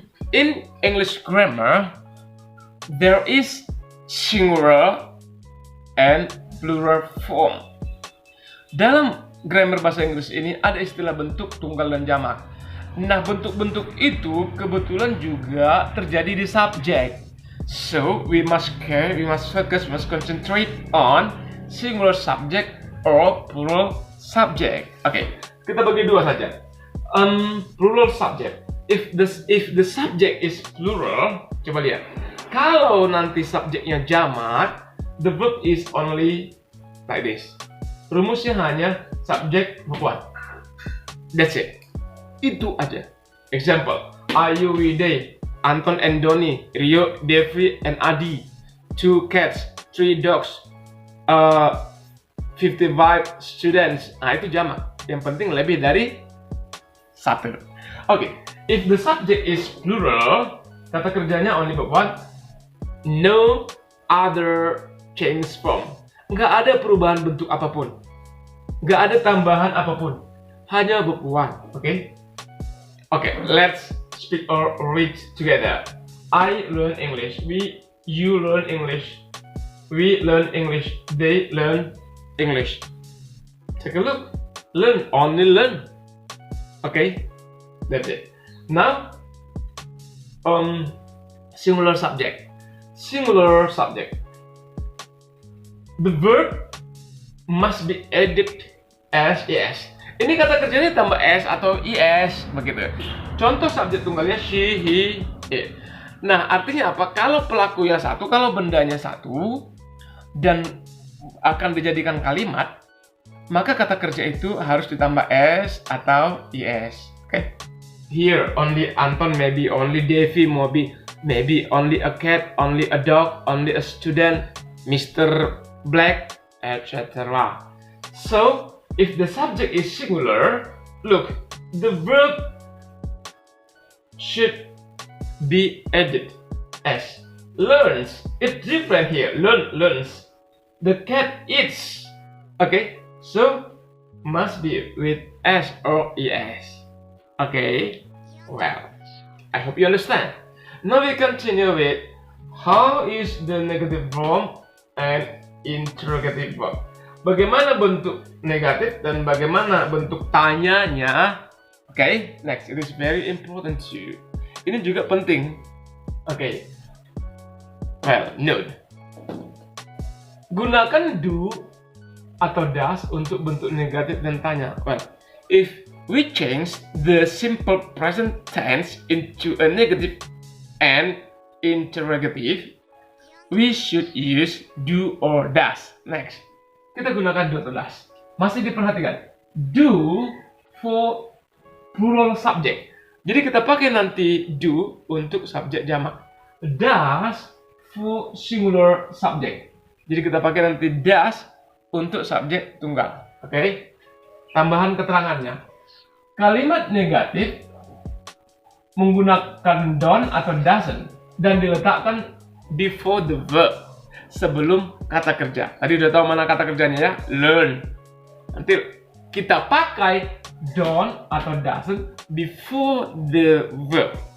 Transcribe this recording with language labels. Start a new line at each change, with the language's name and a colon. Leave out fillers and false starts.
English: In English grammar, there is singular and plural form.
Indonesian: Dalam grammar bahasa Inggris ini ada istilah bentuk tunggal dan jamak. Nah, bentuk-bentuk itu kebetulan juga terjadi di subject.
English: So, we must focus, we must concentrate on singular subject or plural subject.
Indonesian: Oke, kita bagi dua saja.
English: Plural subject. If the subject is plural,
Indonesian: coba lihat. Kalau nanti subjeknya jamak,
English: the verb is only like this.
Indonesian: Rumusnya hanya subject verb one.
English: That's it.
Indonesian: Itu aja.
English: Example, Ayu, Wide, Anton and Doni, Rio, Devi and Adi, 2 cats, 3 dogs, 55 students.
Indonesian: Nah, itu jamak. Yang penting lebih dari satu.
English: Oke, if the subject is plural,
Indonesian: kata kerjanya
English: only verb one, no other change form.
Indonesian: Nggak ada perubahan bentuk apapun. Nggak ada tambahan apapun. Hanya verb one. Oke?
English: Okay, let's speak or read together. I learn English. You learn English. We learn English. They learn English. Take a look. Learn, only learn. Okay, that's it. Now, singular subject. Singular subject. The verb must be added as es.
Indonesian: Ini kata kerjanya tambah s atau is begitu. Contoh subjek tunggalnya she, he, it. Nah, artinya apa? Kalau pelakunya satu, kalau bendanya satu, dan akan dijadikan kalimat, maka kata kerja itu harus ditambah s atau is.
English: Okay? Here, only Anton, maybe only Devi, maybe only a cat, only a dog, only a student, Mr. Black, etc. So, if the subject is singular, look, the verb should be added as. Learns, it's different here. Learns. The cat eats. Okay, so must be with s or es. Okay, well, I hope you understand. Now we continue with how is the negative form and interrogative verb.
Indonesian: Bagaimana bentuk negatif dan bagaimana bentuk tanyanya.
English: Okay, next, it is very important too.
Indonesian: Ini juga penting.
English: Okay, well, note.
Indonesian: Gunakan do atau does untuk bentuk negatif dan tanya.
English: Well, if we change the simple present tense into a negative and interrogative, we should use do or does.
Indonesian: Next, kita gunakan do atau does. Masih diperhatikan,
English: do for plural subject.
Indonesian: Jadi kita pakai nanti do untuk subjek jamak,
English: does for singular subject.
Indonesian: Jadi kita pakai nanti does untuk subjek tunggal. Oke? Tambahan keterangannya. Kalimat negatif menggunakan don't atau doesn't dan diletakkan
English: before the verb,
Indonesian: sebelum kata kerja. Tadi udah tahu mana kata kerjanya ya?
English: Learn.
Indonesian: Nanti kita pakai don't atau doesn't
English: before the verb.